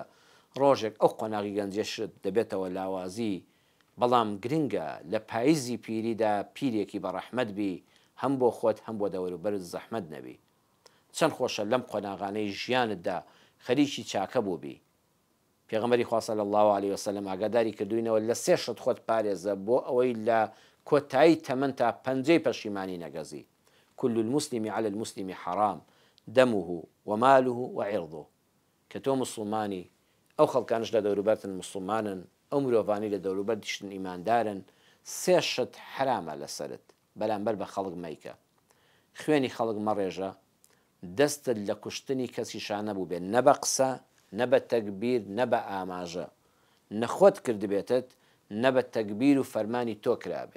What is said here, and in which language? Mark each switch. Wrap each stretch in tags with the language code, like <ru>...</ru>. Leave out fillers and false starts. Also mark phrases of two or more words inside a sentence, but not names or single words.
<ckb>ڕۆژێک ئەو قۆناغی گەنجێشت دەبێتەوە لاوازی، بەڵام گرنگە لە پاییزی پیریدا پیرێکی بە ڕەحمەت بی، هەم بۆ خۆت هەم بۆ دەوروبەرت زەحمەت نەبی. چەند خۆشە لەم قۆناغانەی ژیانتدا خەریکی چاکە بوو بی. پێغەمبەری خوا</ckb> <ar>صلی الله علیه وسلم</ar> <ckb>ئاگاداری کردوینەوە لە سێ شت خۆت پارێزە بۆ ئەوەی لە کۆتایی تەمەن تا پەنجەی پەشیمانی نەگەزی.</ckb> <ar>كل المسلم على المسلم حرام دمه وماله وعرضه.</ar> <ckb>کە تۆ مسلمانی، ئەو خەڵکانش لە دەوروبەرتن مسلمانن، ئەو مرۆڤانی لە دەوروبەر دیشتن ئیماندارن، سێ شت حرامە لەسەرت بەرامبەر بە خەڵک مەیکە. خوێنی خەڵک مەڕێژە، دەستت لە کوشتنی کەسی شانە بوو بێت، نە بە قسە، نە بە تەکبیر، نە بە ئاماژە، نەخۆت کردبێتت، نە بە تەکبیر و فەرمانی تۆ کرابێت.</ckb>